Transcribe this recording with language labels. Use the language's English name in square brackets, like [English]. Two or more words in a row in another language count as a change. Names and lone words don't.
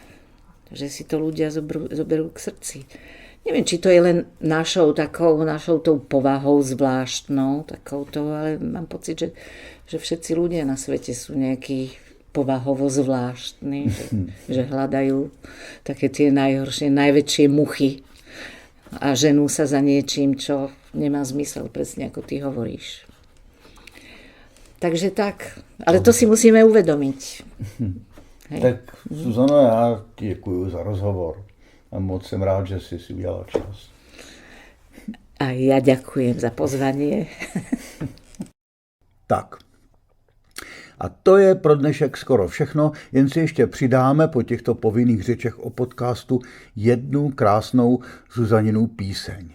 [Slovak] Že si to ľudia zoberú k srdci. Neviem, či to je len našou tou povahou zvláštnou, takouto, ale mám pocit, že všetci ľudia na svete sú nejakí povahovo zvláštni, že hľadajú také tie najhoršie, najväčšie muchy a ženú sa za niečím, čo nemá zmysel, presne ako ty hovoríš. Takže tak, ale to si musíme uvedomiť. Hej. [Czech] Tak Zuzano, já ti děkuju za rozhovor a moc jsem rád, že jsi si udělala čas. [Slovak] A ja ďakujem za pozvanie. Tak. [Czech] A to je pro dnešek skoro všechno, jen si ještě přidáme po těchto povinných řečech o podcastu jednu krásnou Zuzaninu píseň.